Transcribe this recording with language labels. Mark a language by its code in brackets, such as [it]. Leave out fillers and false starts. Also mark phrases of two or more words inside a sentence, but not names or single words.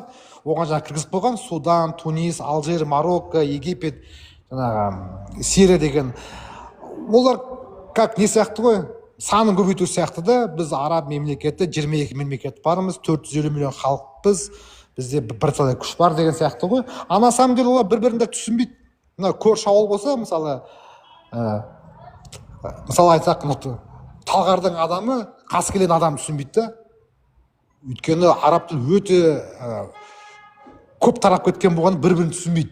[kk] Оған жаңағы кіргізіп қойған Судан, Тунис, Алжир, Марокко, Египет, жаңағы Сирия деген. Олар [ru] как не [kk] сияқты ғой, санын көбейту сияқты да. Біз араб мемлекеті 22 мемлекет бармыз, 450 миллион халықпыз, бізде бірталай күш бар деген сияқты ғой. [ru] А на самом деле [kk] олар бір-бірін түсінбейді. Мына көрші ауыл болса, мысалы айтсақ, Талғардың адамы Қаскелен адам түсінбейді да. Өйткені араб тіл өте көп тарап кеткен болған, бір-бірін түсінбейді.